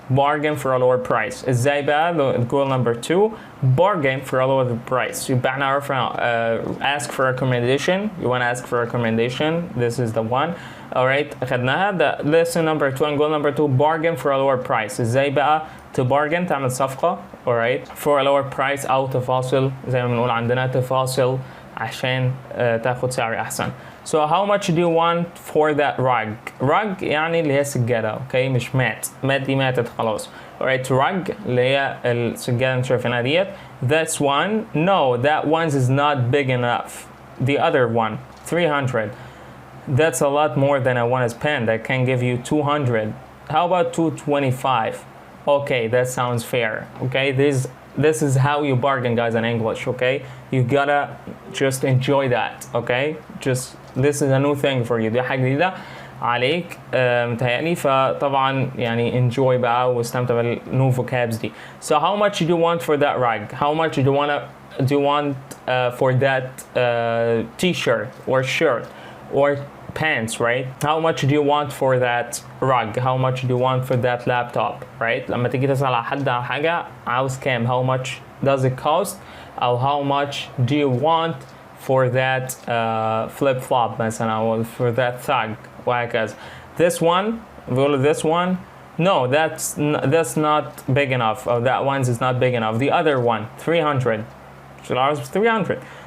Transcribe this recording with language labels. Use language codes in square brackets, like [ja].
[en] Bargain for a lower price. [ar] ازاي بقى [en] goal number 2, bargain for a lower price. [ar] يبقى احنا عرفنا [en] ask for a recommendation. You want to ask for a recommendation. This is the one. Alright, [ar] أخدناها. [en] The lesson number 2 and goal number 2, bargain for a lower price. [ar] ازاي بقى to bargain تعمل صفقة. Alright, [en] for a lower price [ar] أو تفاصل زي ما بنقول عندنا تفاصل عشان تاخد سعر أحسن. [en] So how much do you want for that rug? [ar] Rug يعني اللي هي سجادة، اوكي، مش مات دي ماتت خلاص. Alright, rug اللي هي السجادة اللي شايفينها ديت. [en] That's one. No, that one is not big enough. The other one, 300. That's a lot more than I want to spend. I can give you 200. How about 225? Okay, that sounds fair. Okay, this is how you bargain, guys, in English. Okay, you gotta just enjoy that. Okay, just this is a new thing for you. [ar] دي حاجة جديدة عليك متهيألي، فطبعا يعني enjoy بقى واستمتع بالنيو vocabs دي. [en] So how much do you want for that rug? How much do you want for that t-shirt or shirt or pants, right? How much do you want for that rug? How much do you want for that laptop, right? [ar] لما تيجي تسأل على حد على حاجة عاوز كام؟ [en] How much does it cost? أو how much do you want for that flip flop [ar] مثلا [en] أو for that thug [ar] وهكذا. [en] This one, [ar] بيقولوا [en] this one, no, that's not big enough. Or that one is not big enough. The other one, 300. $300.